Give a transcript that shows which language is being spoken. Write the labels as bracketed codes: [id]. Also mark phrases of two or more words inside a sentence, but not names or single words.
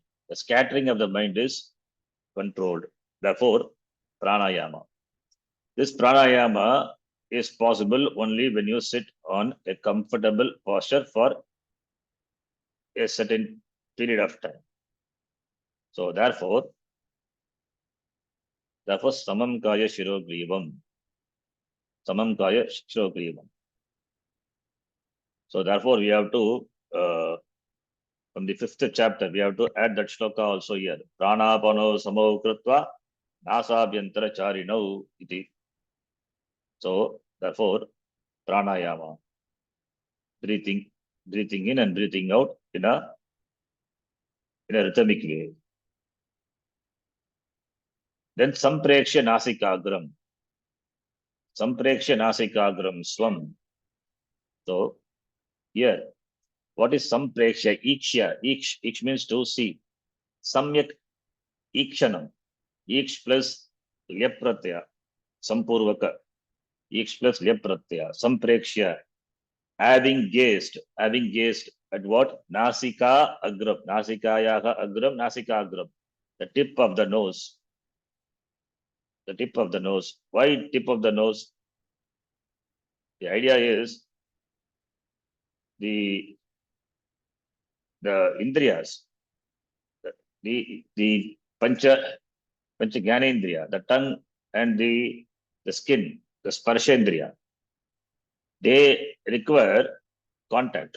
[en] The scattering of the mind is controlled. Therefore, pranayama. This pranayama is possible only when you sit on a comfortable posture for a certain period of time. So therefore, [sa] samam kaya shirogrivam. Samam kaya shirogrivam. [en] So therefore, we have to, from the 5th chapter, we have to add that shloka also here. [sa] Pranapano samo krutva nasabhyantara charinau iti. [en] So therefore, pranayama, breathing in and breathing out in a rhythmic way. [sa] Then sampreksha nasikagram. Sampreksha nasikagram swam. [en] So here, what is sampreksha? Iksha. Iksh means to see. [sa] Samyak ikshanam. Iksh plus lyap pratyaya. Sampurvaka. Iksh plus lyap pratyaya. Sampreksha. [en] Having gazed at what? [sa] Nasika agram. Nasikayaha agram. Nasika agram. [en] The tip of the nose. The tip of the nose. Why tip of the nose? The idea is the indriyas, the [sa] pancha jnanendriya, [en] the tongue and the skin, the sparshendriya, they require contact.